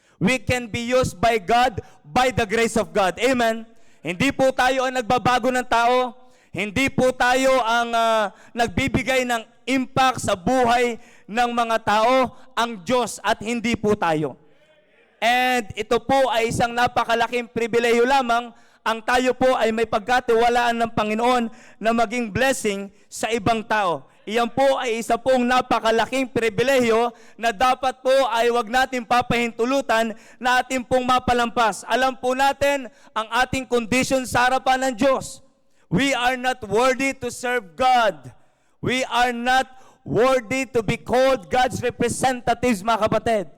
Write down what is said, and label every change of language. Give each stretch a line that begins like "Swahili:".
English: We can be used by God by the grace of God. Amen.
Filipino: Hindi po tayo ang nagbabago ng tao. Hindi po tayo ang nagbibigay ng impact sa buhay ng mga tao, ang Diyos at hindi po tayo. And ito po ay isang napakalaking pribilehiyo lamang ang tayo po ay may pagkatiwalaan ng Panginoon na maging blessing sa ibang tao. Iyan po ay isa pong napakalaking pribilehiyo na dapat po ay wag natin papahintulutan na ating pong mapalampas. Alam po natin ang ating condition sa harapan ng Diyos.
English: We are not worthy to serve God. We are not worthy to be called God's representatives, mga kapatid.